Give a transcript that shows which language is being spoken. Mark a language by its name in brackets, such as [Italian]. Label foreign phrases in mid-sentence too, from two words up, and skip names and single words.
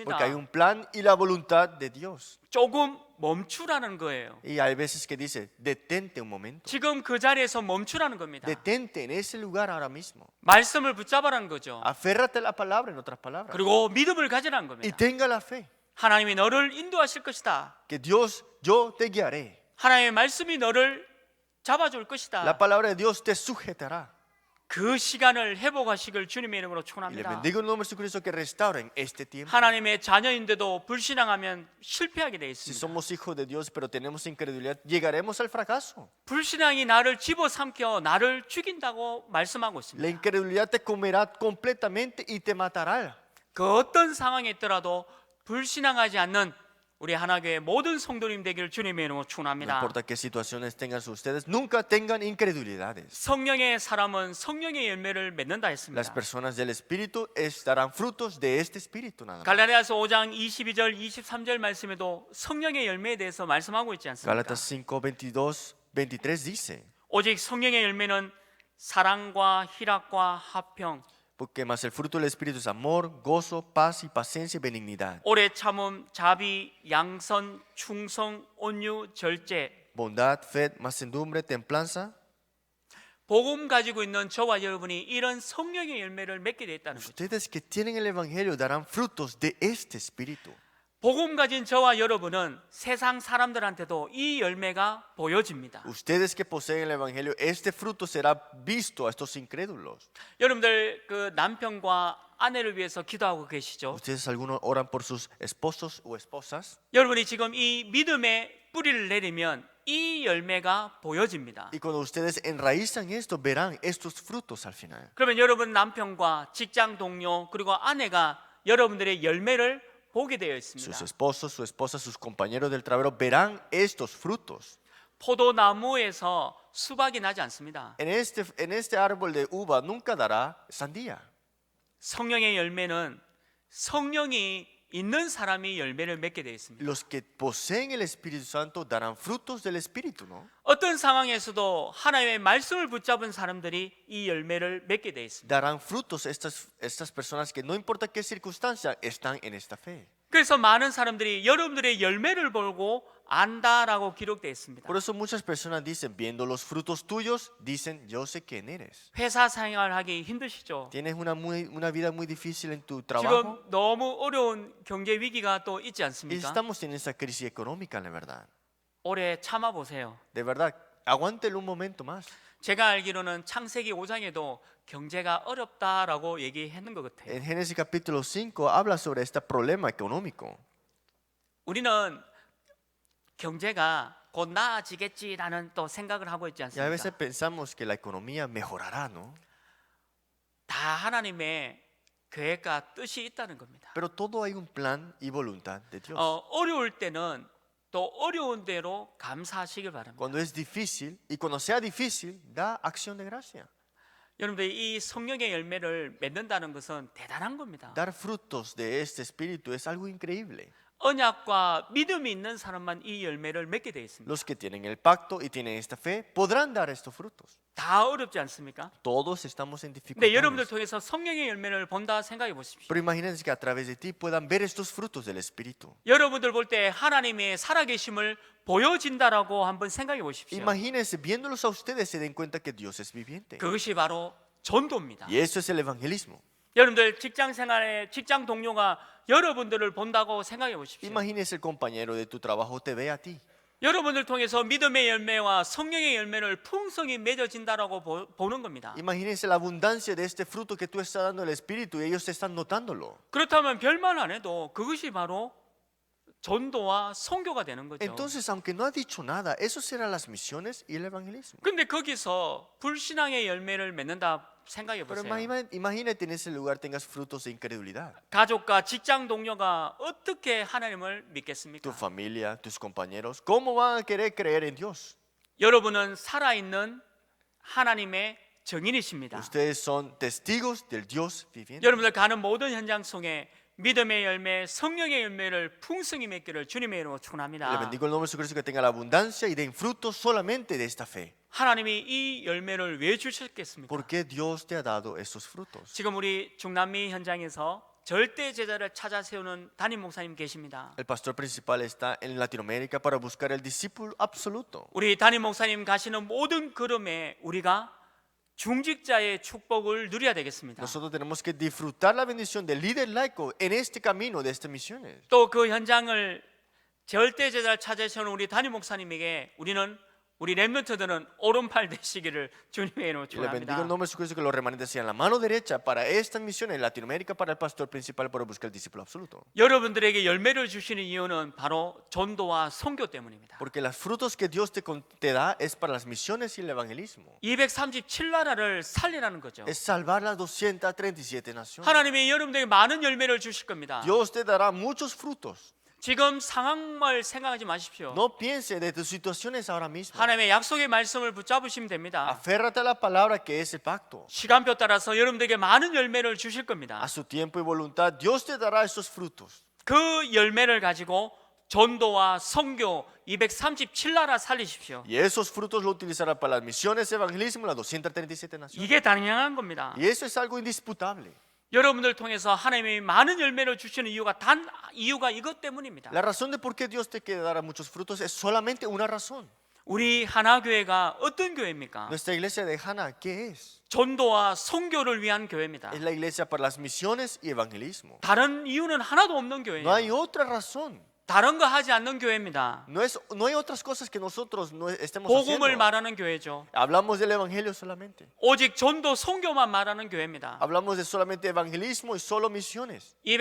[Spanish] Porque hay un plan y la voluntad de Dios. [Korean] 조금 멈추라는 거예요. [Spanish] Y hay veces que dice, detente un momento. [Korean] 지금 그 자리에서 멈추라는 겁니다. [Spanish] Detente en ese lugar ahora mismo. [Korean] 말씀을 붙잡아라는 거죠. [Spanish] Aférrate a la palabra, en otras palabras. [Korean] 그리고 믿음을 가지라는 [Spanish] Y [Korean] 겁니다. [Spanish] tenga la fe. [Korean] 하나님이 너를 인도하실 것이다. [Spanish] Que Dios, yo te guiaré. [Korean] 하나님의 말씀이 너를 잡아줄 [Spanish] La [Korean] 것이다. [Spanish] palabra de Dios te sujetará. [Korean] 그 시간을 회복하시길 주님의 이름으로 [Spanish] Y le [Korean] 축원합니다. [Spanish] bendigo en el nombre de Jesucristo que restauren este tiempo. [Korean] 하나님의 자녀인데도 불신앙하면 실패하게 돼 [Spanish] Si [Korean] 있습니다. [Spanish] somos hijos de Dios pero tenemos incredulidad, llegaremos al fracaso. [Korean] 불신앙이 나를 집어삼켜 나를 죽인다고 말씀하고 [Spanish] La [Korean] 있습니다. [Spanish] incredulidad te comerá completamente y te matará. [Korean] 그 어떤 상황에 있더라도 불신앙하지 않는 우리 하나교회 모든 성도님 되기를 주님의 이름으로 [Spanish] No [Korean] 축원합니다. [Spanish] importa qué situaciones tengan ustedes, nunca tengan incredulidades. [Korean] 성령의 사람은 성령의 열매를 맺는다 [Spanish] Las [Korean] 했습니다. [Spanish] personas del Espíritu darán frutos de este Espíritu nada más. [Korean] 갈라디아서 5장 22절 23절 말씀에도 성령의 열매에 대해서 말씀하고 있지 않습니까? [Spanish] Gálatas 5, 22, 23 dice, [Korean] 오직 성령의 열매는 사랑과 희락과 화평, [Spanish] porque más el fruto del Espíritu es amor, gozo, paz y paciencia y benignidad, [Korean] 오래 참음, 자비, 양선, 충성, 온유, 절제. [Spanish] bondad, fe, mansedumbre, templanza. [Korean] 복음 가지고 있는 저와 여러분이 이런 성령의 열매를 맺게 되었다는 거죠. [Spanish] Ustedes que tienen el Evangelio darán frutos de este Espíritu. [Korean] 복음 가진 저와 여러분은 세상 사람들한테도 이 열매가 보여집니다. [Spanish] Ustedes que poseen el Evangelio, este fruto será visto a estos incrédulos. [Korean] 여러분들 그 남편과 아내를 위해서 기도하고 계시죠? [Spanish] Ustedes algunos oran por sus esposos o esposas. [Korean] 여러분이 지금 이 믿음의 뿌리를 내리면 이 열매가 보여집니다. [Spanish] Y cuando ustedes enraizan esto, verán estos frutos al final. [Korean] 그러면 여러분 남편과 직장 동료 그리고 아내가 여러분들의 열매를 보게 되어 있습니다. [Spanish] Sus esposos, su esposa, sus compañeros del trabajo verán estos frutos. [Korean] 포도나무에서 수박이 나지 않습니다. [Spanish] En este árbol de uva nunca dará sandía. [Korean] 성령의 열매는 성령이 있는 사람이 열매를 맺게 되어 있습니다. [Spanish] Los que poseen el Espíritu Santo darán frutos del Espíritu, ¿no? [Korean] 어떤 상황에서도 하나님의 말씀을 붙잡은 사람들이 이 열매를 맺게 되어 있습니다. [Spanish] Darán frutos estas personas que no importa qué circunstancia están en esta fe. [Korean] 그래서 많은 사람들이 여러분들의 열매를 보고 안다라고 기록되어 있습니다. [Spanish] Por eso muchas personas dicen, viendo los frutos tuyos, dicen, yo sé quién eres. [Korean] 회사 생활하기 힘드시죠? [Spanish] Tienes una vida muy difícil en tu trabajo. [Korean] 지금 너무 어려운 경제 위기가 또 있지 [Spanish] Y [Korean] 않습니까? [Spanish] estamos en esa crisis económica, la verdad. [Korean] 오래 참아 보세요. [Spanish] De verdad, aguántelo un momento más. [Korean] 제가 알기로는 창세기 5장에도 경제가 어렵다라고 얘기했는 것 같아요. [Spanish] En Génesis capítulo 5 habla sobre este problema económico. [Korean] 우리는 경제가 곧 나아지겠지라는 또 생각을 하고 있지 [Spanish] Y a veces [Korean] 않습니까? [Spanish] pensamos que la economía mejorará, ¿no? [Korean] 다 하나님의 계획과 뜻이 있다는 겁니다. [Spanish] Pero todo hay un plan y voluntad de Dios. [Korean] 어려울 때는 또 어려운 대로 감사하시길 바랍니다. [Spanish] Cuando es difícil y cuando sea difícil, da acción de gracia. [Korean] 여러분들 이 성령의 열매를 맺는다는 것은 대단한 겁니다. [Spanish] Dar frutos de este espíritu es algo increíble. [Korean] 언약과 믿음이 있는 사람만 이 열매를 맺게 되어 있습니다. [Spanish] Los que tienen el pacto y tienen esta fe podrán dar estos frutos. [Korean] 다 어렵지 않습니까? [Spanish] Todos estamos en [Korean] 근데 여러분들 [Spanish] dificultades. [Korean] 통해서 성령의 열매를 본다 생각해 보십시오. [Spanish] Pero imagínense que a través de ti puedan ver estos frutos del Espíritu. [Korean] 여러분들 볼 때 하나님의 살아계심을 보여진다라고 한번 생각해 보십시오. [Spanish] Imagínense, viéndolos a ustedes, se den cuenta que Dios es viviente. [Korean] 그것이 바로 전도입니다. [Spanish] Y eso es el evangelismo. [Korean] 여러분들 직장 생활에 직장 동료가 여러분들을 본다고 생각해 보십시오. [Spanish] Imagínense el compañero de tu trabajo te ve a ti. [Korean] 여러분들 통해서 믿음의 열매와 성령의 열매를 풍성히 맺어진다라고 보는 겁니다. [Spanish] Imagínense la abundancia de este fruto que tú estás dando al Espíritu y ellos están notándolo. [Korean] 그렇다면 별말 안 해도 그것이 바로 전도와 선교가 되는 거죠. [Spanish] Entonces, aunque no ha dicho nada, eso serán las misiones y el evangelismo. [Korean] 근데 거기서 불신앙의 열매를 맺는다 생각해 [Spanish] Pero [Korean] 보세요. [Spanish] imagínate en ese lugar tengas frutos de incredulidad. [Korean] 가족과 직장 동료가 어떻게 하나님을 믿겠습니까? [Spanish] Tu familia, tus compañeros, ¿cómo van a querer creer en Dios? [Korean] 여러분은 살아있는 하나님의 증인이십니다. [Spanish] Ustedes son testigos del Dios viviente. [Korean] 여러분들 가는 모든 현장 속에 믿음의 열매, 성령의 열매를 풍성히 맺기를 주님의 이름으로 [Spanish] Le [Korean] 축원합니다. [Spanish] bendigo el nombre de Jesucristo, que tenga la abundancia y den frutos solamente de esta fe. [Korean] 하나님이 이 열매를 왜 주셨겠습니까? [Spanish] ¿Por qué Dios te ha dado estos frutos? [Korean] 지금 우리 중남미 현장에서 절대 제자를 찾아 세우는 담임 목사님 계십니다. [Spanish] El pastor principal está en Latinoamérica para buscar el discípulo absoluto. [Korean] 우리 담임 목사님 가시는 모든 걸음에 우리가 중직자의 축복을 누려야 되겠습니다. [Spanish] Nosotros tenemos que disfrutar la bendición del líder laico en este camino de estas misiones. [Korean] 또 그 현장을 절대 제자를 찾아 세우는 우리 담임 목사님에게 우리 렘넌트들은 오른팔 되시기를 주님의 이름으로 [Spanish] Y le bendigo el [Korean] 축원합니다. [Spanish] nombre de Jesucristo, que los remanentes sean la mano derecha para estas misiones en Latinoamérica, para el pastor principal para buscar el discípulo absoluto. [Korean] 여러분들에게 열매를 주시는 이유는 바로 전도와 선교 때문입니다. [Spanish] Porque los frutos que Dios te da es para las misiones y el evangelismo. [Korean] 237나라를 살리라는 거죠. [Spanish] Es salvar las 237 naciones. [Korean] 하나님이 여러분들에게 많은 열매를 주실 겁니다. [Spanish] Dios te dará muchos frutos. [Korean] 지금 상황을 생각하지 마십시오. [Spanish] No piense de tus situaciones ahora mismo. [Korean] 하나님의 약속의 말씀을 붙잡으시면 됩니다. [Spanish] Aférrate a la palabra que es el pacto. [Korean] 시간표 따라서 여러분들에게 많은 열매를 주실 겁니다. [Spanish] A su tiempo y voluntad, Dios te dará esos frutos. [Korean] 그 열매를 가지고 전도와 선교 237나라 살리십시오. [Spanish] Y esos frutos lo utilizará para las misiones, evangelismo, las 237 naciones. [Korean] 이게 당연한 겁니다. [Spanish] Y eso es algo indisputable. [Korean] 여러분들 통해서 하나님이 많은 열매를 주시는 이유가 이것 때문입니다. [Spanish] La razón de por qué Dios te quiere dar muchos frutos es solamente una razón. [Korean] 우리 하나교회가 어떤 교회입니까? [Spanish] Nuestra iglesia de Hana, ¿qué es? [Korean] 전도와 선교를 위한 교회입니다. [Spanish] Es la iglesia para las misiones y evangelismo. [Korean] 다른 이유는 하나도 없는 [Spanish] No hay [Korean] 교회예요. [Spanish] otra razón. [Korean] 다른 거 하지 않는 교회입니다. [Spanish] No hay otras cosas que nosotros no estemos [Korean] 복음을 [Spanish] haciendo. [Korean] 말하는 교회죠. [Spanish] Hablamos del evangelio solamente. [Korean] 오직 전도 선교만 말하는 교회입니다. [Spanish] Hablamos de solamente evangelismo y solo misiones.